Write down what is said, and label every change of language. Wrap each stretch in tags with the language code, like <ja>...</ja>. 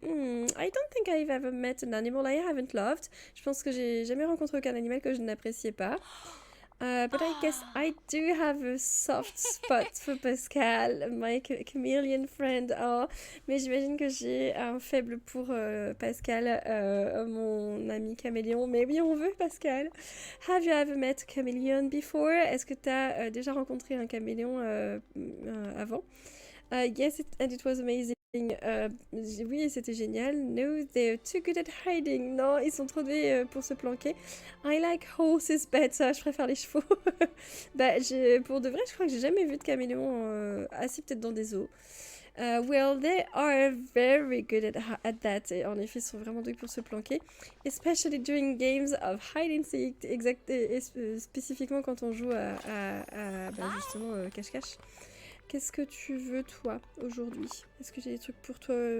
<en>I don't think I've ever met an animal I haven't loved.</en> <fr>Je pense que j'ai jamais rencontré aucun animal que je n'appréciais pas.</fr> <en>But I guess I do have a soft spot for Pascal, my chameleon friend.</en> <fr>Oh, mais j'imagine que j'ai un faible pour Pascal, mon ami caméléon. Mais oui, on veut Pascal.</fr> <en>Have you ever met a chameleon before?</en> <fr>Est-ce que tu as déjà rencontré un caméléon avant?</fr> <en>Yes, and it was amazing.</en> <fr>Oui, c'était génial.</fr> <en>No, they're too good at hiding.</en> <fr>Non, ils sont trop doués pour se planquer.</fr> <en>I like horses better.</en> <fr>Je préfère les chevaux. Bah, pour de vrai, je crois que j'ai jamais vu de caméléon assis peut-être dans des zoos.</fr> <en>Well, they are very good at that.</en> <fr>Et en effet, ils sont vraiment doués pour se planquer.</fr> <en>Especially during games of hide and seek.</en> <fr>Spécifiquement quand on joue à justement cache-cache. Qu'est-ce que tu veux, toi, aujourd'hui? Est-ce que j'ai des trucs pour toi?</fr>